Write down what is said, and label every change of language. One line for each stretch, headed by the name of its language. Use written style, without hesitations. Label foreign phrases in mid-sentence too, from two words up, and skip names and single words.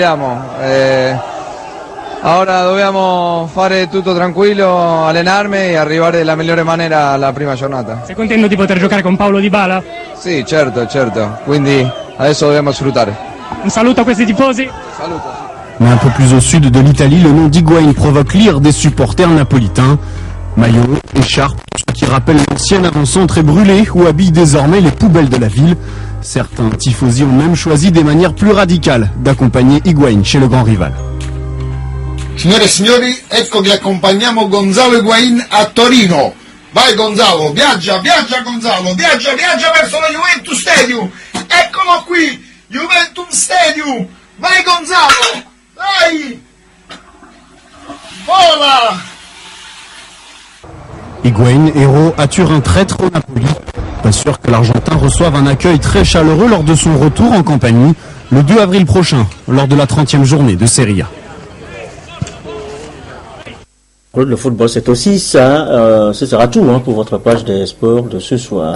Italian: Ora dobbiamo fare tutto tranquillo, allenarmi e arrivare nella migliore maniera alla prima giornata. Sei contento di poter giocare con Paolo Dybala? Sì, certo. Quindi adesso dobbiamo sfruttare. Un saluto a questi tifosi. Saluto.
French: Mais un peu plus au sud de l'Italie, le nom d'Higuaín provoque l'ire des supporters napolitains. Maillot, écharpe, ce qui rappelle l'ancien avant-centre est brûlé ou habille désormais les poubelles de la ville. Certains tifosi ont même choisi des manières plus radicales d'accompagner Higuaín chez le grand rival.
Italian: Signore e signori, ecco che accompagniamo Gonzalo Higuaín a Torino. Vai Gonzalo, viaggia Gonzalo, viaggia verso la Juventus Stadium. Eccolo qui! Juventus Stadium, vai Gonzalo, vai, vola.
French: Higuaín, héros à Turin, traître au Napoli. Pas sûr que l'Argentin reçoive un accueil très chaleureux lors de son retour en Campanie, le 2 avril prochain, lors de la 30e journée de Serie A. Le football, c'est aussi ça. Ce sera tout pour votre page des sports de ce soir.